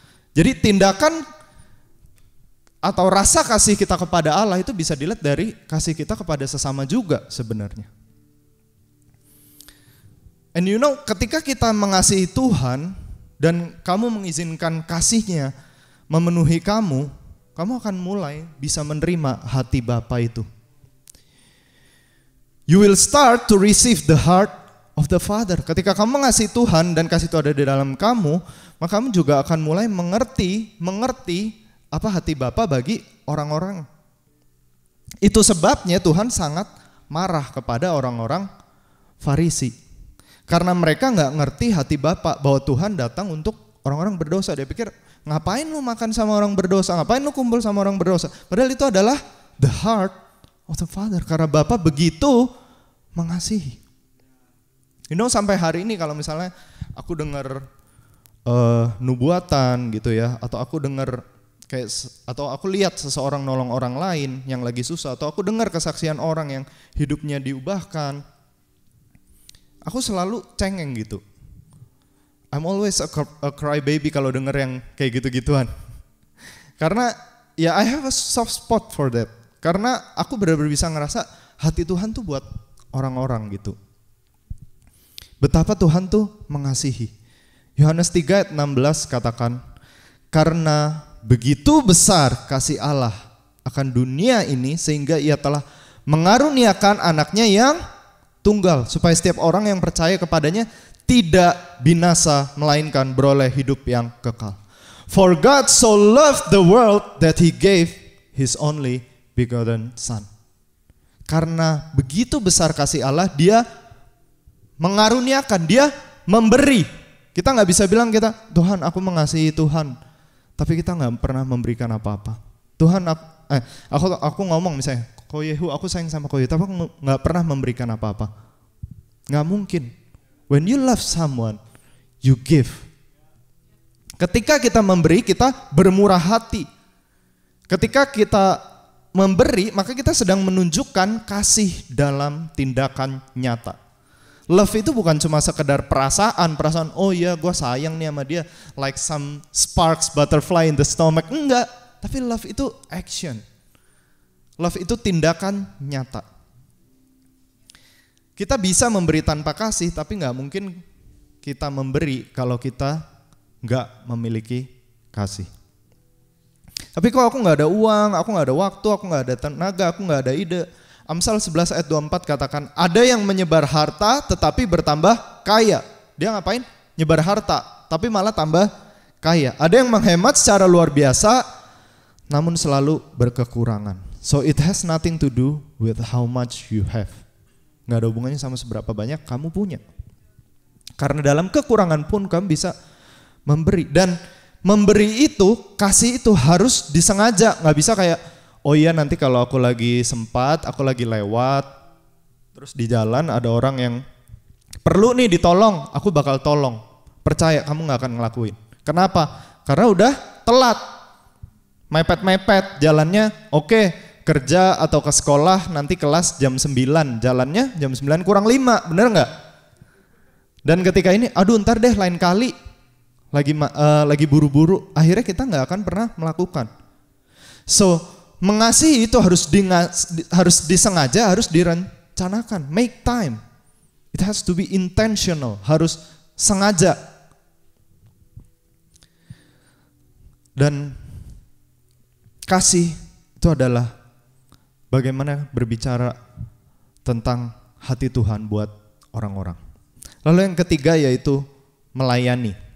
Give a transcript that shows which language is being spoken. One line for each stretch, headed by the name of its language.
Indonesian: Jadi tindakan atau rasa kasih kita kepada Allah itu bisa dilihat dari kasih kita kepada sesama juga sebenarnya.
English: And you know,
Indonesian: ketika kita mengasihi Tuhan dan kamu mengizinkan kasih-Nya memenuhi kamu, kamu akan mulai bisa menerima hati Bapa itu.
English: You will start to receive the heart of the Father.
Indonesian: Ketika kamu mengasihi Tuhan dan kasih itu ada di dalam kamu, maka kamu juga akan mulai mengerti apa hati Bapa bagi orang-orang. Itu sebabnya Tuhan sangat marah kepada orang-orang Farisi. Karena mereka nggak ngerti hati Bapa bahwa Tuhan datang untuk orang-orang berdosa. Dia pikir, ngapain lu makan sama orang berdosa? Ngapain lu kumpul sama orang berdosa? Padahal itu adalah
English: the heart of the Father.
Indonesian: Karena Bapa begitu mengasihi.
English: You know,
Indonesian: sampai hari ini kalau misalnya aku dengar nubuatan gitu ya, atau aku dengar atau aku lihat seseorang nolong orang lain yang lagi susah, atau aku dengar kesaksian orang yang hidupnya diubahkan, aku selalu cengeng gitu.
English: I'm always a cry baby
Indonesian: kalau denger yang kayak gitu-gituan. Karena ya
English: I have a soft spot for that.
Indonesian: Karena aku benar-benar bisa ngerasa hati Tuhan tuh buat orang-orang gitu. Betapa Tuhan tuh mengasihi. Yohanes 3 ayat 16 katakan, karena begitu besar kasih Allah akan dunia ini sehingga ia telah mengaruniakan anaknya yang tunggal, supaya setiap orang yang percaya kepadanya tidak binasa melainkan beroleh hidup yang kekal.
English: For God so loved the world that he gave his only begotten son.
Indonesian: Karena begitu besar kasih Allah, dia mengaruniakan, dia memberi. Kita nggak bisa bilang Tuhan aku mengasihi Tuhan, tapi kita nggak pernah memberikan apa-apa. Tuhan aku ngomong misalnya, Koyehu, aku sayang sama Koyehu, tapi aku nggak pernah memberikan apa-apa. Nggak mungkin.
English: When you love someone, you give.
Indonesian: Ketika kita memberi, kita bermurah hati. Ketika kita memberi, maka kita sedang menunjukkan kasih dalam tindakan nyata. Love itu bukan cuma sekedar perasaan, oh iya gue sayang nih sama dia,
English: like some sparks butterfly in the stomach.
Indonesian: Enggak, tapi love itu action. Love itu tindakan nyata. Kita bisa memberi tanpa kasih, tapi nggak mungkin kita memberi kalau kita nggak memiliki kasih. Tapi kalau aku nggak ada uang, aku nggak ada waktu, aku nggak ada tenaga, aku nggak ada ide. Amsal 11 ayat 24 katakan, ada yang menyebar harta tetapi bertambah kaya. Dia ngapain? Nyebar harta, tapi malah tambah kaya. Ada yang menghemat secara luar biasa, namun selalu berkekurangan.
English: So it has nothing to do with how much you have.
Indonesian: Nggak ada hubungannya sama seberapa banyak kamu punya. Karena dalam kekurangan pun kamu bisa memberi. Dan memberi itu, kasih itu harus disengaja. Nggak bisa kayak, oh iya nanti kalau aku lagi sempat, aku lagi lewat, terus di jalan ada orang yang perlu nih ditolong, aku bakal tolong. Percaya kamu nggak akan ngelakuin. Kenapa? Karena udah telat. Mepet-mepet jalannya, oke. Kerja atau ke sekolah nanti kelas jam 9, jalannya jam 9 kurang 5, bener nggak? Dan ketika ini, aduh ntar deh lain kali, lagi buru-buru, akhirnya kita nggak akan pernah melakukan. So mengasihi itu harus disengaja, harus direncanakan,
English: make time. It has to be intentional,
Indonesian: harus sengaja. Dan kasih itu adalah bagaimana berbicara tentang hati Tuhan buat orang-orang. Lalu yang ketiga yaitu melayani.